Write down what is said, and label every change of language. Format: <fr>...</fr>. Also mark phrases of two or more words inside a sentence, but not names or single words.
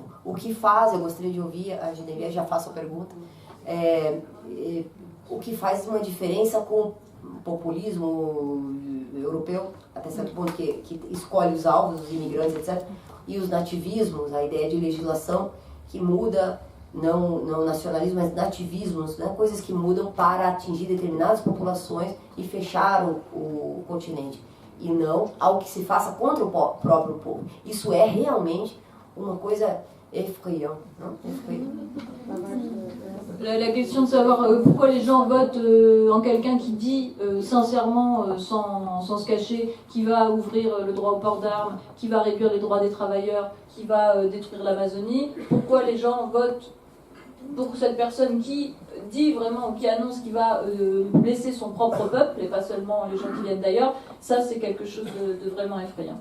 <pt>O que faz, eu gostaria de ouvir a Geneviève, já faço a pergunta, o que faz uma diferença com o populismo europeu, até certo ponto, que escolhe os alvos, os imigrantes, etc., e os nativismos, a ideia de legislação que muda, não nacionalismo, mas nativismos, né, coisas que mudam para atingir determinadas populações e fechar o continente, e não algo que se faça contra o próprio povo. Isso é realmente uma coisa effrayante.</pt> <fr>La question de savoir pourquoi les gens votent en quelqu'un qui dit sincèrement, sans se cacher, qui va ouvrir le droit au port d'armes, qui va réduire les droits des travailleurs, qui va détruire l'Amazonie, pourquoi les gens votent pour cette personne qui dit vraiment, qui annonce qu'il va blesser son propre peuple, et pas seulement les gens qui viennent d'ailleurs, ça c'est quelque chose de vraiment effrayant.</fr>